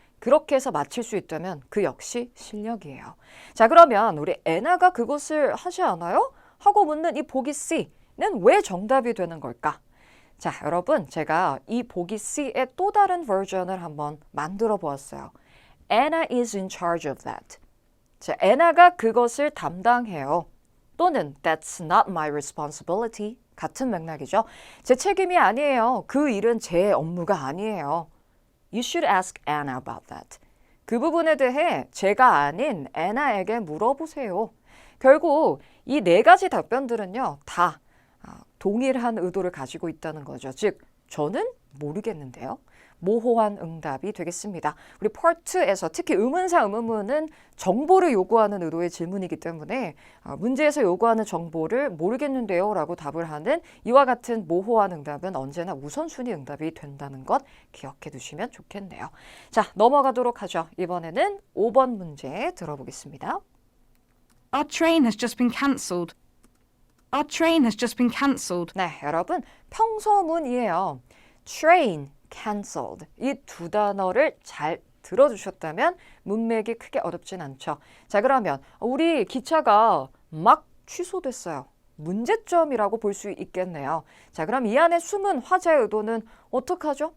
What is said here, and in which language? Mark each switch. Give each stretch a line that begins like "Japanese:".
Korean: 그렇게 해서 맞힐 수 있다면 그 역시 실력이에요. 자, 그러면 우리 애나가 그것을 하지 않아요? 하고 묻는 이 보기 C는 왜 정답이 되는 걸까? 자, 여러분 제가 이 보기 C의 또 다른 버전을 한번 만들어 보았어요.
English: Anna is in charge of that.
Korean: 자, 애나가 그것을 담당해요. 또는
English: That's not my responsibility.
Korean: 같은 맥락이죠. 제 책임이 아니에요. 그 일은 제 업무가 아니에요.
English: You should ask Anna about that.
Korean: 그 부분에 대해 제가 아닌 애나에게 물어보세요. 결국 이 네 가지 답변들은요. 다 동일한 의도를 가지고 있다는 거죠. 즉, 저는 모르겠는데요. 모호한 응답이 되겠습니다. 우리 파트에서 특히 의문사, 의문문은 정보를 요구하는 의도의 질문이기 때문에 문제에서 요구하는 정보를 모르겠는데요 라고 답을 하는 이와 같은 모호한 응답은 언제나 우선순위 응답이 된다는 것 기억해 두시면 좋겠네요. 자, 넘어가도록 하죠. 이번에는 5번 문제 들어보겠습니다.
English: Our train has just been cancelled. Our train has just been cancelled.
Korean: 네, 여러분 평서문이에요. train, cancelled 이 두 단어를 잘 들어주셨다면 문맥이 크게 어렵진 않죠. 자, 그러면 우리 기차가 막 취소됐어요. 문제점이라고 볼 수 있겠네요. 자, 그럼 이 안에 숨은 화자의 의도는 어떡하죠?